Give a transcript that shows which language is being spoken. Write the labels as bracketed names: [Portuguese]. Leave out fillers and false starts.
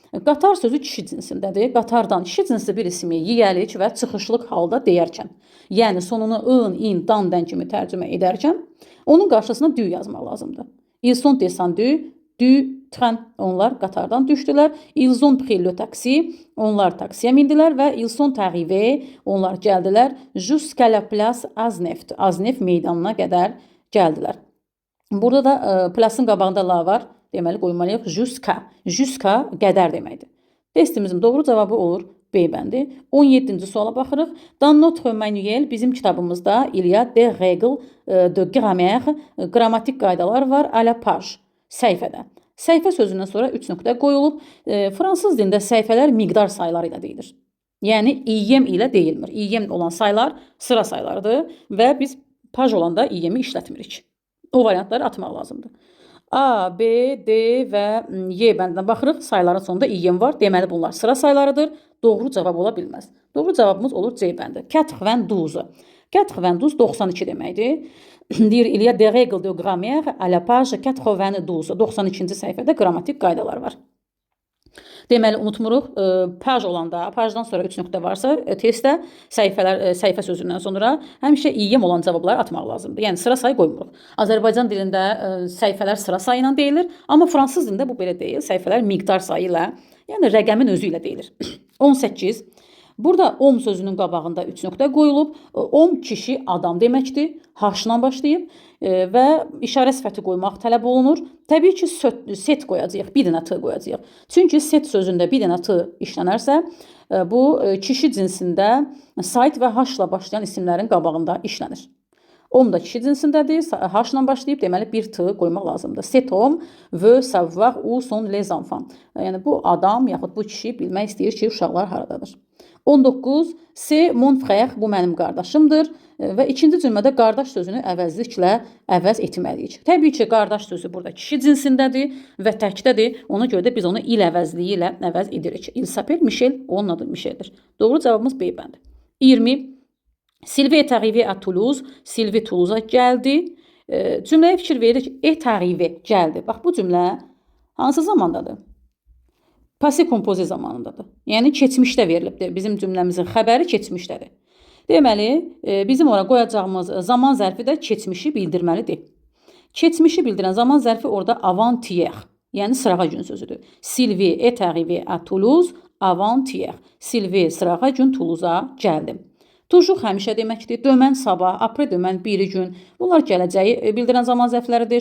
[Azerbaijani] Qatar sözü kişi cinsindədir. Qatardan kişi cinsi bir ismi yiyəlik və çıxışlıq halda deyərkən, yəni sonunu ın, in, dan kimi tərcümə edərkən, onun qarşısına dü yazmaq lazımdır. [French] Ils sont descendus, du train, [Azerbaijani] onlar qatardan düşdülər. [French] Ils ont pris le taxi, [Azerbaijani] onlar taksiyə mindilər və [French] ils sont arrivés, [Azerbaijani] onlar gəldilər. [French] Jusqu'à la place [Azerbaijani] Azneft, Azneft meydanına qədər gəldilər. Burada da plasın qabağında la var. Deməli qoymalıyıq jusqu'à qədər deməkdir. Testimizin doğru cavabı olur B bəndi. 17-ci suala baxırıq. [French] Dans notre manuel, [Azerbaijani] bizim kitabımızda [French] il y a des règles de grammaire, [Azerbaijani] qrammatik qaydalar var [French] à la page, [Azerbaijani] səhifədə. Səhifə sözündən sonra 3 nöqtə qoyulub. Fransız dilində səhifələr miqdar sayıları ilə deyilir. Yəni iyyəm ilə deyilmir. İyyəm olan saylar sıra saylarıdır və biz paj olanda iyyəmi işlətmirik. O variantları atmaq lazımdır. A, B, D və Y bəndinə baxırıq. Sayların sonunda iyyəm var. Deməli bunlar sıra saylarıdır. Doğru cavab ola bilməz. Doğru cavabımız olur C bəndi. 92. 92 92 deməkdir. Deyir, [French] il y a des règles de grammaire à la page 92. [Azerbaijani] 92-ci səhifədə qrammatik qaydalar var. Deməli, unutmuruq, paj olanda, pajdan sonra 3 nöqtə varsa, testdə səhifə sözündən sonra həmişə iyyəm olan cavabları atmaq lazımdır. Yəni, sıra sayı qoymuruq. Azərbaycan dilində səhifələr sıra sayı ilə deyilir, amma fransız dilində bu belə deyil. Səhifələr miqdar sayı ilə, yəni rəqəmin özü ilə deyilir. 18. Burada om sözünün qabağında 3 nöqtə qoyulub. Om kişi, adam deməkdir. H-la başlayıb və işarə sifəti qoymaq tələb olunur. Təbii ki, set qoyacağıq, bir dənə t qoyacağıq. Çünki set sözündə bir dənə t işlənərsə, bu kişi cinsində sait və h-la başlayan isimlərin qabağında işlənir. Om da kişi cinsindədir, h-la başlayıb, deməli bir t qoymaq lazımdır. [French] Cet homme veut savoir où sont les enfants. [Azerbaijani] Yəni bu adam yaxud bu kişi bilmək istəyir ki, uşaqlar haradadır. 19. [French] C'est mon frère, [Azerbaijani] bu mənim qardaşımdır və ikinci cümlədə qardaş sözünü əvəzliklə əvəz etməliyik. Təbii ki, qardaş sözü burada kişi cinsindədir və təkdədir. Ona görə də biz onu il əvəzliyi ilə əvəz edirik. [French] Il s'appelle Michel, [Azerbaijani] onun adı Michel'dir. Doğru cavabımız B bəndi. 20. [French] Sylvie est arrivée à Toulouse. [Azerbaijani] Sylvie Toulouse-a gəldi. Cümləyə fikir veririk. [French] Est arrivée, [Azerbaijani] gəldi. Bax, bu cümlə hansı zamandadır? Passé kompoze zamanındadır. Yəni, keçmişdə verilibdir. Bizim cümləmizin xəbəri keçmişdədir. Deməli, bizim ora qoyacağımız zaman zərfi də keçmişi bildirməlidir. Keçmişi bildirən zaman zərfi orada avant-hier, yəni sırağa gün sözüdür. [French] Sylvie est arrivée à Toulouse avant-hier. [Azerbaijani] Sylvie sırağa gün Toulouse-a gəldi. Toujours həmişə deməkdir. Dömən sabah, après dömən biri gün. Bunlar gələcəyi bildirən zaman zərfləridir.